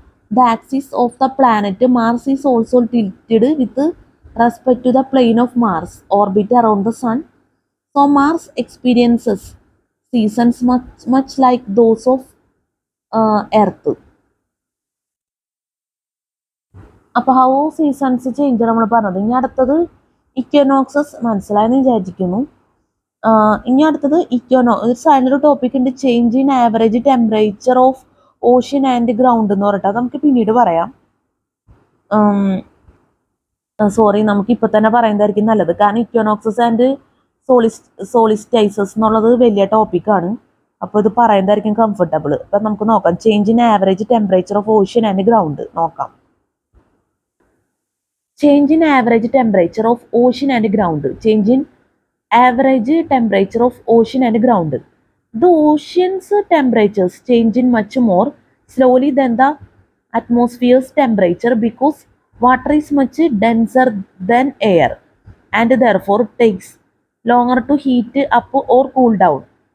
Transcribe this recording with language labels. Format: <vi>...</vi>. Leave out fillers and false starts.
<en>The axis of the planet Mars is also tilted with respect to the plane of Mars orbit around the Sun. So Mars experiences seasons much like those of Earth.</en> <ml>അപ്പോൾ how seasons change നമ്മൾ പറഞ്ഞത്. ഇനി അടുത്തത് ഇക്വനോക്സസ് മനസ്സിലായെന്ന് വിചാരിക്കുന്നു. ഇനി അടുത്തത് ഒരു സൈഡിലൊരു ടോപ്പിക് ഉണ്ട്, change in average temperature of ocean and ground എന്ന് പറഞ്ഞിട്ട്. അത് നമുക്ക് പിന്നീട് പറയാം. സോറി, നമുക്ക് ഇപ്പം തന്നെ പറയുന്നതായിരിക്കും നല്ലത്, കാരണം ഇക്വനോക്സസ് ആൻഡ് സോളിസ്റ്റൈസസ് എന്നുള്ളത് വലിയ ടോപ്പിക്കാണ്. അപ്പോൾ ഇത് പറയുന്നതായിരിക്കും കംഫർട്ടബിൾ. അപ്പം നമുക്ക് നോക്കാം, change in average temperature of ocean and ground നോക്കാം.</ml> <en>Change in average temperature of ocean and ground. Change in average temperature of ocean and ground. The ocean's temperatures change in much more slowly than the atmosphere's temperature because water is much denser than air and therefore takes longer to heat up or cool down.</en>